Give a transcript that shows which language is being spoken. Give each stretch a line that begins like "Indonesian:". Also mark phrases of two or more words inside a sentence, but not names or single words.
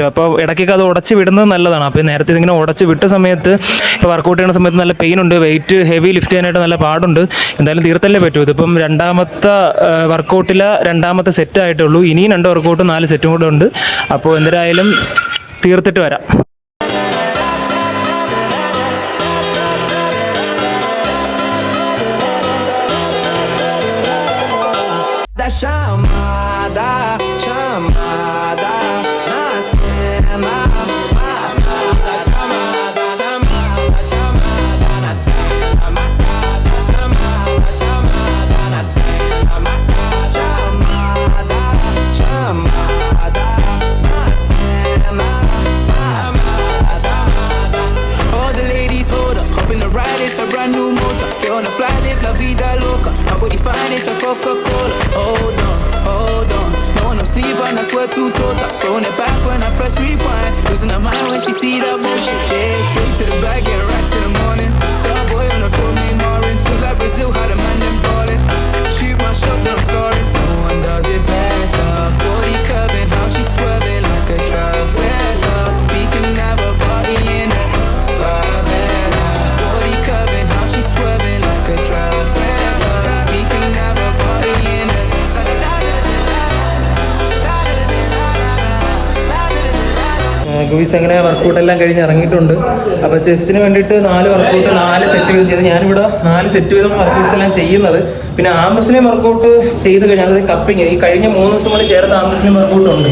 Malayalam: അപ്പോൾ ഇടയ്ക്കൊക്കെ അത് ഉടച്ച് വിടുന്നത് നല്ലതാണ്. അപ്പോൾ നേരത്തെ ഇതിങ്ങനെ ഉടച്ച് വിട്ട സമയത്ത് ഇപ്പോൾ വർക്കൗട്ട് ചെയ്യുന്ന സമയത്ത് നല്ല പെയിൻ ഉണ്ട്.
English: weight heavy lift
Malayalam: ചെയ്യാനായിട്ട് നല്ല പാടുണ്ട്. എന്തായാലും തീർത്തല്ലേ പറ്റൂ. ഇതിപ്പം രണ്ടാമത്തെ വർക്കൗട്ടിൽ രണ്ടാമത്തെ സെറ്റ് ആയിട്ടുള്ളൂ. ഇനിയും 2 വർക്കൗട്ട് 4 സെറ്റും കൂടെ ഉണ്ട്. അപ്പോൾ എന്തായാലും തീർത്തിട്ട് വരാം.
Portuguese: chamada, chamada na cena. Matada, chamada, chamada, chamada na cena. Matada, chamada, chamada na cena. Matada, chamada, chamada na cena. Chamada, chamada.
English: All the ladies hold up, hop in the ride, it's a brand new motor. Get on the fly, live
Spanish: la vida loca.
English: My body fine, it's a Coca-Cola. Hold on, hold on. No one no sleep and I swear too total. Throwing it back when I press rewind. Losing her mind when she see that motion. Yeah, straight to the back, get racks in the morning. Star boy on the phone, me Marin. Feel like Brazil, how the man them ballin'. Shoot my shot, then I'm scoring. No one does it better. Body curving, how she swerving like a trifecta. We can have a party in the favela. Body curving, how she swerving like a trifecta. We can have a party in the
Malayalam: ഗുയിസ് അങ്ങനെ വർക്കൗട്ടെല്ലാം കഴിഞ്ഞ് ഇറങ്ങിയിട്ടുണ്ട്. അപ്പോൾ ചെസ്റ്റിന് വേണ്ടിയിട്ട് 4 വർക്കൗട്ട് 4 സെറ്റ് വീതം ചെയ്ത് ഞാനിവിടെ 4 സെറ്റ് വീതം വർക്കൗട്ട്സ് എല്ലാം ചെയ്യുന്നത്. പിന്നെ
English: arm wrestling workout
Malayalam: ചെയ്ത് കഴിഞ്ഞാൽ അത് കപ്പിങ് ഈ കഴിഞ്ഞ 3 ദിവസം കൊണ്ട് ചേർത്ത്
English: arm wrestling workout
Malayalam: ഉണ്ട്.